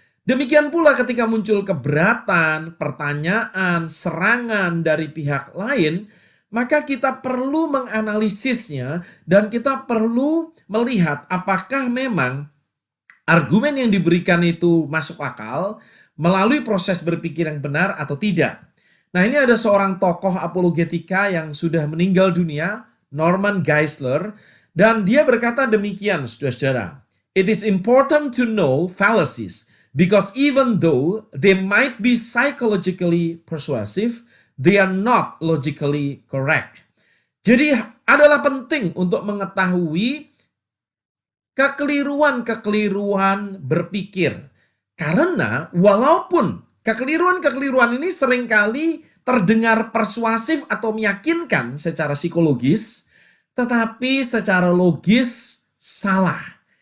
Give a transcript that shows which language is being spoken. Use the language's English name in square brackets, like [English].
[Indonesian] Demikian pula ketika muncul keberatan, pertanyaan, serangan dari pihak lain, maka kita perlu menganalisisnya dan kita perlu melihat apakah memang argumen yang diberikan itu masuk akal melalui proses berpikir yang benar atau tidak. Nah, ini ada seorang tokoh apologetika yang sudah meninggal dunia, Norman Geisler, dan dia berkata demikian, saudara-saudara. [English] It is important to know fallacies because even though they might be psychologically persuasive, they are not logically correct. [Indonesian] Jadi adalah penting untuk mengetahui kekeliruan-kekeliruan berpikir. Karena walaupun kekeliruan-kekeliruan ini seringkali terdengar persuasif atau meyakinkan secara psikologis, tetapi secara logis salah.